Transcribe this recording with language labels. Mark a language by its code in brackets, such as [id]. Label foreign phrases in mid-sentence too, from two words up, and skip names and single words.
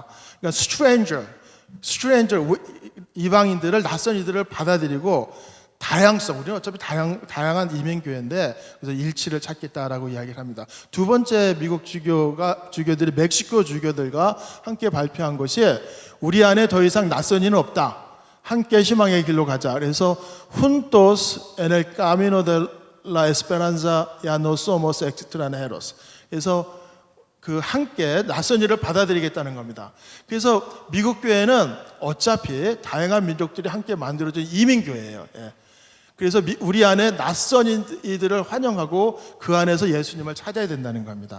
[ko] 그러니까 stranger 이방인들을 낯선 이들을 받아들이고 다양성, 우리는 어차피 다양한 이민교회인데 그래서 일치를 찾겠다라고 이야기를 합니다. 두 번째 미국 주교들이 멕시코 주교들과 함께 발표한 것이 우리 안에 더 이상 낯선 이는 없다. 함께 희망의 길로 가자. [es] 그래서 Juntos en el camino de la esperanza ya no somos extranjeros. [ko] 그래서 그 함께 낯선 이를 받아들이겠다는 겁니다. 그래서 미국 교회는 어차피 다양한 민족들이 함께 만들어진 이민교회예요. 그래서 우리 안에 낯선 이들을 환영하고 그 안에서 예수님을 찾아야 된다는 겁니다.